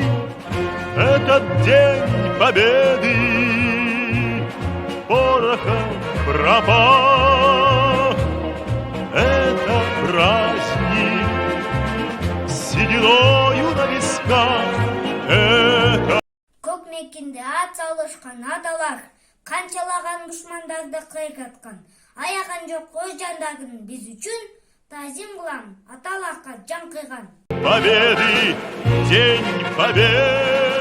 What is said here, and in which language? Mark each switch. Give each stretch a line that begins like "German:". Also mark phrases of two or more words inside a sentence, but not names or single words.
Russian: Этот день Победы порохом пропах. Это праздник с сединою на висках. Это
Kyrgyz: Көк мекенде ат салышкан аталар канчалаган душмандарды кыйгаткан. Аяган жок өз жандарын биз үчүн тазим кылам аталарга жан кыйган.
Russian: Победы, день Победы.